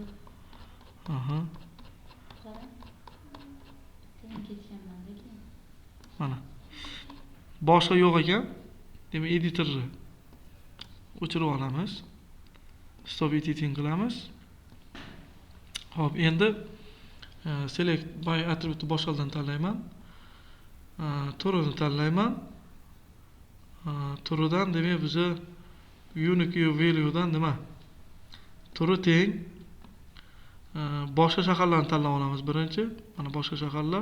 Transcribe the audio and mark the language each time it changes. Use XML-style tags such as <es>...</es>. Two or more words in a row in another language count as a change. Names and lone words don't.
<uz>Mana. Boshqa yo'q ekan. Demak, editorni o'chirib olamiz.</uz> <en>Stop editing</en> <uz>qilamiz. Xo'p, endi</uz> <en>select by attribute</en> <uz>boshqalardan tanlayman. Turini tanlayman. Turidan demak biz</uz> <en>unique value</en> <uz>dan nima? Turi teng boshqa shaharlarni tanlab olamiz birinchi. Mana boshqa shaharlar.</uz>